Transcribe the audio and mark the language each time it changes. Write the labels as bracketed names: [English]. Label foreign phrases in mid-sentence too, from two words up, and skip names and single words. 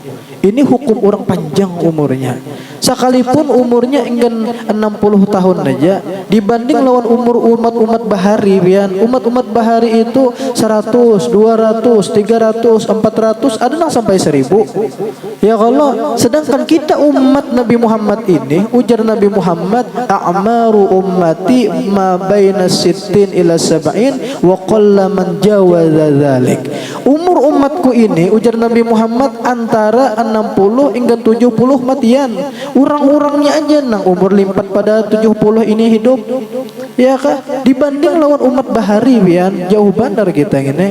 [Banjar] Ini hukum orang panjang umurnya. Sekalipun umurnya enggan 60 tahun aja dibanding lawan umur umat-umat bahari pian. Umat-umat bahari itu 100, 200, 300, 400 ada yang sampai 1000. [Arabic] يا الله, [Banjar] sedangkan kita umat Nabi Muhammad ini ujar Nabi Muhammad, [Arabic] أعمار أمتي ما بين ستين إلى سبعين وقل من جاوز ذلك. [Banjar] Umur umatku ini ujar Nabi Muhammad antara 60 hingga 70 matian. Orang-orangnya aja nang umur limpat pada 70 ini hidup. Ya kah? Dibanding lawan umat bahari pian, jauh bandar kita ini.